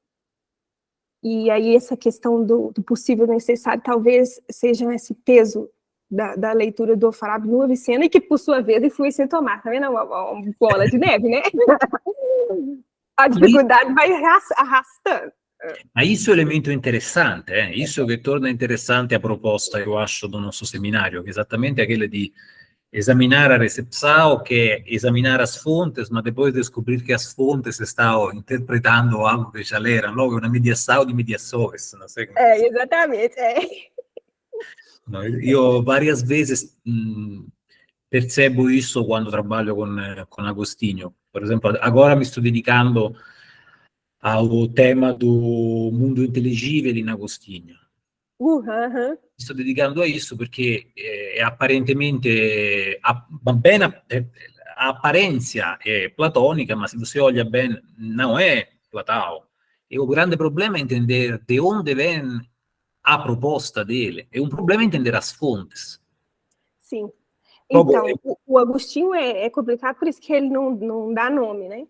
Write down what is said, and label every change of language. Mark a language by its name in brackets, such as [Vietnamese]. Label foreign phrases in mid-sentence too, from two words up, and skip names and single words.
[Portuguese] E aí, essa questão do possível necessário, talvez seja esse peso da leitura do Alfarabi no Avicena, e que, por sua vez, influencia em Tomás. Tá vendo? Uma bola de neve, né? A dificuldade vai arrastando. Ma isso [Italian] è un elemento interessante, [Portuguese] isso [Italian] che torna interessante [Portuguese] a proposta, eu acho, do nosso seminário, que é exatamente aquele de examinar a recepção, que é examinar as fontes, mas depois descobrir que as fontes estão interpretando algo que já leram, logo uma mediação de mediações, não sei como dizer. Exatamente, Io várias vezes percebo isso quando trabalho com Agostinho. Por exemplo, agora [Italian] mi sto dedicando [Portuguese] ao tema do mundo inteligível em Agostinho. [Italian] Sto dedicando a isso perché apparentemente a apparenza è platonica, ma se [Portuguese] você olha bem, não é Platão. E o grande problema é entender de onde vem a proposta dele. É um problema entender as fontes. Sim. Então, o Agostinho é complicado, por isso que ele não dá nome, né?